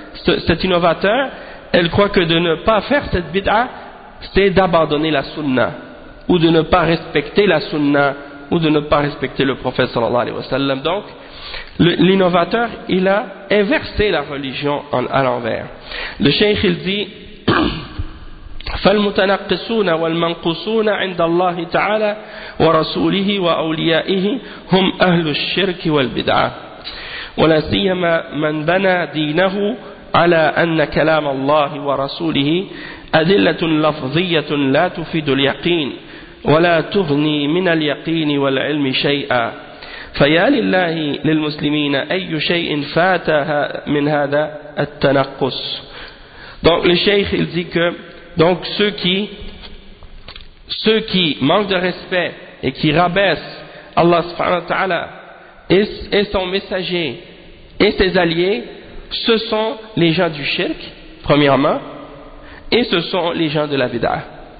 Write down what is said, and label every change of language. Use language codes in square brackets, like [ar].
[fr] cet innovateur, elle croit que de ne pas faire cette bid'a, c'est d'abandonner la sunna, ou de ne pas respecter la sunna, ou de ne pas respecter le prophète sallallahu alayhi wa sallam. Donc, l'innovateur, il a inversé la religion à l'envers. Le cheikh, il dit, [ar] فالمتنقصون والمنقصون عند الله تعالى ورسوله وأوليائه هم أهل الشرك والبدعة ولا سيما من بنى دينه على أن كلام الله ورسوله أدلة لفظية لا تفيد اليقين ولا تغني من اليقين والعلم شيئا فيا لله للمسلمين أي شيء فات من هذا التنقص. [fr] Donc le cheikh il dit que donc ceux qui manquent de respect et qui rabaissent Allah subhanahu wa ta'ala et son messager et ses alliés, ce sont les gens du shirk, premièrement, et ce sont les gens de la bid'a.